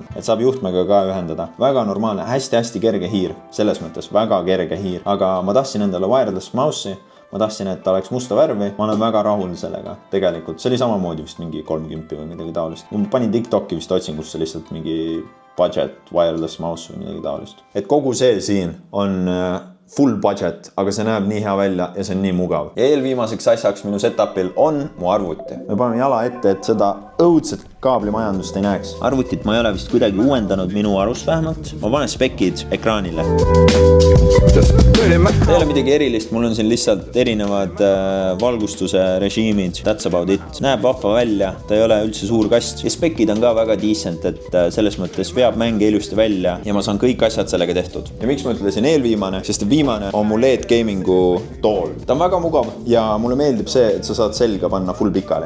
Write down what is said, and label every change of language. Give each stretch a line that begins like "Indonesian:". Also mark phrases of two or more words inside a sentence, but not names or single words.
Estonian: Et saab juhtmega ka ühendada. Väga normaalne, hästi kerge hiir. Selles mõttes väga kerge hiir. Aga ma tahtsin endale
English: wireless mouse'i.
Estonian: Ma tahtsin, et ta oleks musta värvi. Ma olen väga rahul sellega. Tegelikult see oli samamoodi vist mingi 30 või midagi taolist. Ma panin TikToki vist otsingusse lihtsalt mingi
English: budget wireless mouse
Estonian: või midagi taolist. Et kogu see siin on
English: full budget,
Estonian: aga see näeb nii hea välja ja see on nii mugav. Ja eelviimaseks asjaks minu setupil on mu arvuti. Me paneme jala ette, et seda õudselt kaablimajandust ei näeks. Arvutit ma ei ole vist kuidagi uuendanud, minu arust vähemalt. Ma panen spekid ekraanile. Ei ole midagi erilist, mul on siin lihtsalt erinevad valgustuse režiimid.
English: That's about it.
Estonian: Näeb vahva välja, ta ei ole üldse suur kast. Ja spekid on ka väga decent, et selles mõttes veab mänge ilusti välja ja ma saan kõik asjad sellega tehtud. Ja miks ma ütlesin eelviimane? Sest viimane on mu LED gamingu tool. Ta on väga mugav ja mulle meeldib see, et sa saad selga panna full pikali.